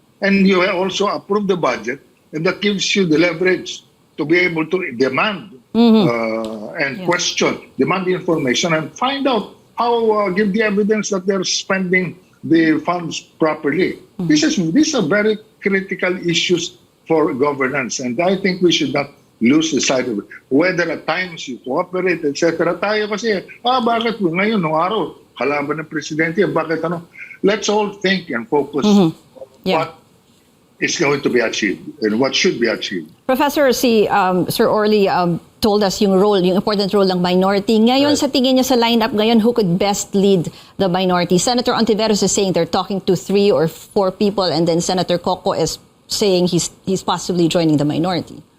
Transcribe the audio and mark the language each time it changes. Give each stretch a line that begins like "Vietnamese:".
English: And you also approve the budget, and that gives you the leverage to be able to demand and question, demand the information, and find out how, give the evidence that they're spending the funds properly. These are very critical issues for governance, and I think we should not lose the sight of it. Whether at times you cooperate, etc.
Filipino: Tayo kasi, bakit ngayon, nung araw, kalaban ng presidente, bakit ano?
English: Let's all think and focus on what is going to be achieved and what should be achieved. Professor, Sir Orly told us yung important role ng minority.
Filipino: Ngayon, sa tingin niya sa lineup ngayon,
English: who could best lead the minority? Senator Ontiveros is saying they're talking to 3 or 4 people, and then Senator Coco is saying he's possibly joining the minority.